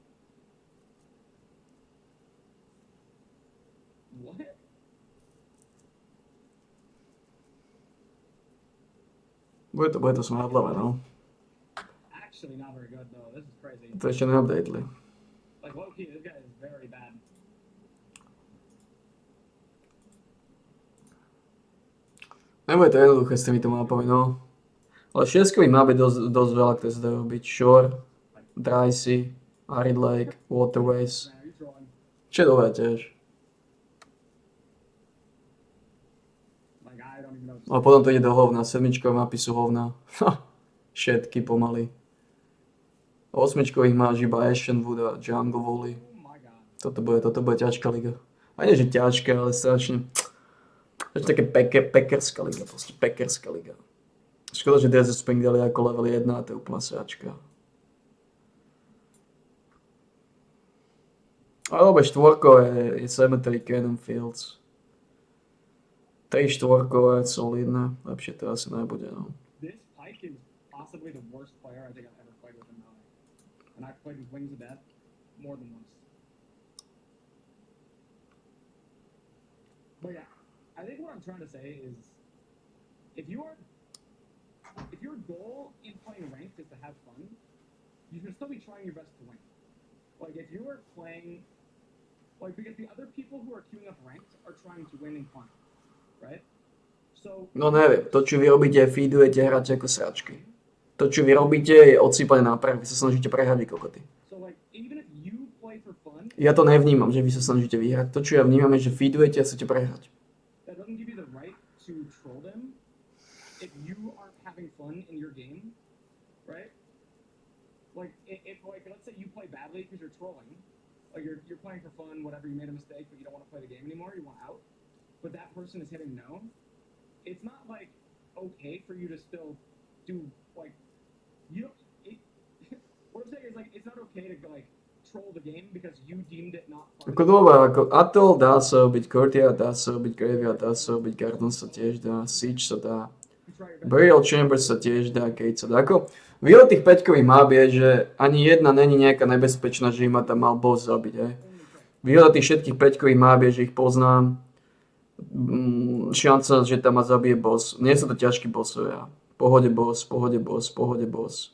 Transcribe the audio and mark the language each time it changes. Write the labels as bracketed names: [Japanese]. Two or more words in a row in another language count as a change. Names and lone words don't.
[English] What? [Slovak] Bude to smradlavé, no. [English] Actually, not very good though. This is crazy. [Slovak] To ešte neupdateli. [English] Like low key, this guy is very bad. [Slovak] Nebude to jednoduché s týmito mapami, no. Ale šiestkových map je dosť veľa, ktoré sa dajú robiť. Shore, Dry Sea, Arid Lake, Waterways. [English] Man, you're trolling. [Slovak] Čo je dobré tiež. [English] Like I don't even know. [Slovak] A potom to ide do hovna. Sedmičkové mapy sú hovna. Všetky pomaly. Osmičkových máš iba Ashenwood a Jungle Valley. [English] Oh my god. [Slovak] Toto bude ťažká liga. A nie, že ťažká, ale strašne. To je také pekerská liga, proste pekerská liga. Škoda, že Desert Spring dali ako level 1 a to je úplná sračka. Ale obe štvorkové je Cemetery, Cannon Fields. 3 štvorkové, solidné. Lepšie to asi nebude, no. [English] This Pike is possibly the worst player I think I've ever played with in Melee. And I've played with Wings of Death more than once. But yeah, I think what I'm trying to say is if your goal in playing ranked is to have fun, you should still be trying your best to win. Like if you are playing like because the other people who are queuing up ranked are trying to win in fun. Right? So [Slovak] No neviem, to čo vy robíte, feedujete hráče ako sračky. To čo vy robíte je odsýpané na prach, vy sa snažíte prehrať vy kokoty. [English] so like even if you play for fun, [Slovak] Ja to nevnímam, že vy sa snažíte vyhrať. To čo ja vnímam je, že feedujete a chcete prehrať. [English] that doesn't give you the right to troll them if you aren't having fun in your game, right? Like if like let's say you play badly because you're trolling, like you're playing for fun, whatever, you made a mistake, but you don't want to play the game anymore, you want out, but that person is hitting no. It's not like okay for you to still do like you don't. What I'm saying is like it's not okay to like troll the game because you deemed it not fun. [Slovak] Ako dobre, ako Atoll dá sa robiť, Courtyard dá sa robiť, Graveyard dá sa robiť, Garden sa tiež dá, Siege sa dá, [English] You try your best. [Slovak] Burial Chamber sa tiež dá, Cage sa dá. Ako výhoda tých 5-kových map je, že ani jedna není nejaká nebezpečná, že im ma tam mal boss zabiť, hej. Výhoda tých všetkých 5-kových map je, že ich poznám, šanca, že tam ma zabije boss. Nie sú to ťažkí bossovia. Pohode boss, pohode boss, pohode boss.